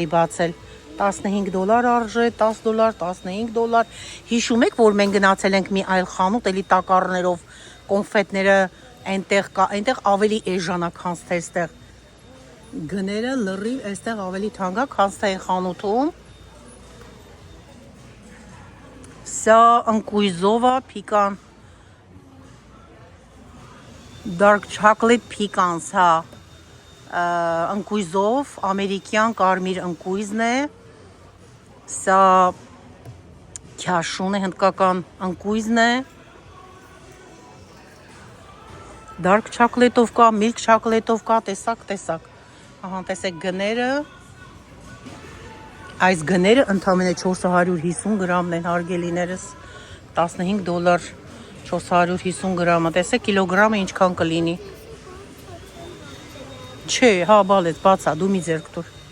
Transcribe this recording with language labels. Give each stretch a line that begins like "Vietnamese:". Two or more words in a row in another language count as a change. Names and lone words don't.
Armenian: բացել, $15 արժե, $10, $15, հիշում եք, որ մենք գնացել ենք մի այլ խանութ, էլի տակառներով, կոնֆետները այնտեղ ավելի էժանա քանց թե այստեղ, գները լրիվ այստեղ ավելի թանկ է, քանց թե այն խանութում, սա ընկույզով է, պիկան,
English: dark chocolate pecans,
Armenian: հա, ընկույզով, ամերիկյան կարմիր ընկույզն է, սա քյաշուն է, հնդկական ընկույզն է,
English: dark chocolate-
Armenian: ով կա,
English: milk chocolate-
Armenian: ով կա, տեսակ, ահա տեսեք գները, այս գները ընդամենը 450 գրամն են հարգելիներս, $15, 450 գրամը, տեսեք կիլոգրամը ինչքան կլինի, չէ, հա բալեց, բացա, դու մի ձերք տուր,